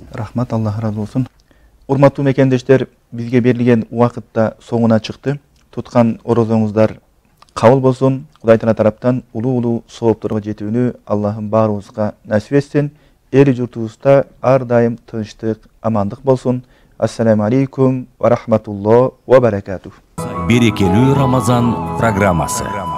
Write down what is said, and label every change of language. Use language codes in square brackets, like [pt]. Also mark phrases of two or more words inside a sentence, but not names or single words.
[ky] Рахмат, Алла разы болсун. Урматтуу мекендештер, бизге берилген убакытта соңуна чыкты. Туткан орозоңуздар кабыл болсун. Кудай Таала тараптан улуу соопторго жетүүнү Аллахым баарыбызга насип этсин. Эл журтубузда ар дайым тынчтык, амандык болсун. [ar] السلام عليكم ورحمة الله وبركاته. [ky] Берекелүү Рамазан программасы.